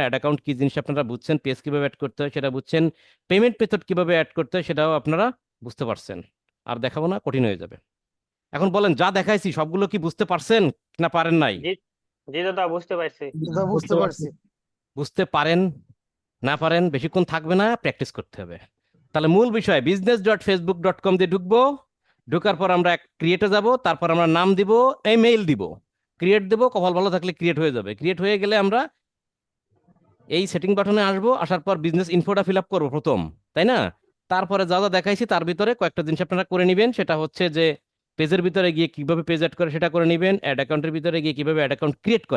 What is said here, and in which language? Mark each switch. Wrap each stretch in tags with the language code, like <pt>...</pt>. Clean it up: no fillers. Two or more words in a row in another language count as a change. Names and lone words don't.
<en>ad account</en> <bn>কি জিনিস আপনারা বুঝছেন, পেজ কিভাবে অ্যাড করতে হয় সেটা বুঝছেন,</bn> <en>payment method</en> <bn>কিভাবে অ্যাড করতে হয় সেটাও আপনারা বুঝতে পারছেন, আর দেখাবো না, কঠিন হয়ে যাবে। এখন বলেন যা দেখাইছি সবগুলো কি বুঝতে পারছেন না পারেন নাই? জি জি দাদা বুঝতে পারছি। দাদা বুঝতে পারছি। বুঝতে পারেন না পারেন বেশিক্ষণ থাকবে না, প্র্যাকটিস করতে হবে। তাহলে মূল বিষয় business.facebook.com দিয়ে ঢুকবো, ঢোকার পর আমরা ক্রিয়েটে যাব, তারপর আমরা নাম দিব, মেইল দিব, ক্রিয়েট দেবো, কপাল ভালো থাকলে ক্রিয়েট হয়ে যাবে। ক্রিয়েট হয়ে গেলে আমরা এই</bn> <en>setting button</en> <bn>আসবো, আসার পর</bn> <en>business info fill up</en> <bn>করবো প্রথম, তাই না? তারপরে যা যা দেখাইছি তার ভিতরে কয়েকটা জিনিস আপনারা করে নেবেন, সেটা হচ্ছে যে পেজের ভিতরে গিয়ে কিভাবে</bn> <en>page add</en> <bn>করে সেটা করে নেবেন,</bn> <en>ad account</en> <bn>ভিতরে গিয়ে কিভাবে</bn> <en>ad account create</en> <bn>করে।</bn>